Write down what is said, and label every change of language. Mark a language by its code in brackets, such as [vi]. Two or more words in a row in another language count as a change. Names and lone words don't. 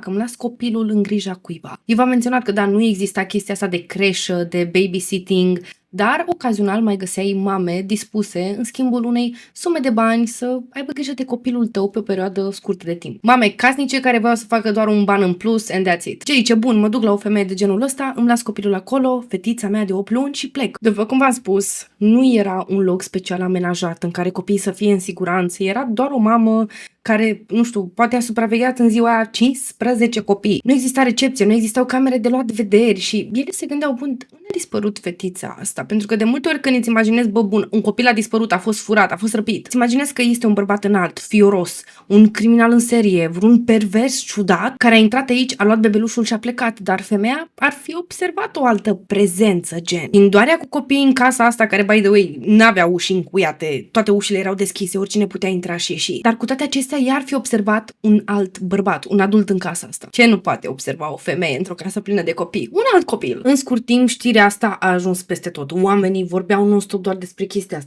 [ro] Îmi las copilul în grija cuiva. Eu v-am menționat că da, nu exista chestia asta de creșă, de babysitting, dar ocazional mai găseai mame dispuse, în schimbul unei sume de bani, să aibă grijă de copilul tău pe o perioadă scurtă de timp. Mame casnice care voiau să facă doar un ban în plus [en] and that's it. [ro] Ce zice: bun, mă duc la o femeie de genul ăsta, îmi las copilul acolo, fetița mea de 8 luni și plec. După cum v-am spus, nu era un loc special amenajat în care copiii să fie în siguranță, era doar o mamă care, nu știu, poate a supravegheat în ziua aia 15 copii. Nu exista recepție, nu existau camere de luat vederi și ele se gândeau: bun, unde a dispărut fetița asta? Pentru că de multe ori când îți imaginezi, bă, bun, un copil a dispărut, a fost furat, a fost răpit, îți imaginezi că este un bărbat înalt, fioros, un criminal în serie, vreun pervers ciudat care a intrat aici, a luat bebelușul și a plecat, dar femeia ar fi observat o altă prezență, gen indoarea cu copiii în casa asta, care, [en] by the way, [ro] n-avea uși încuiate, toate ușile erau deschise, oricine putea intra și ieși. Dar cu toate acestea, ea ar fi observat un alt bărbat, un adult în casa asta. Ce nu poate observa o femeie într-o casă plină de copii? Un alt copil. În scurt timp, știrea asta a ajuns peste tot. Oamenii vorbeau non-stop doar despre chestia asta.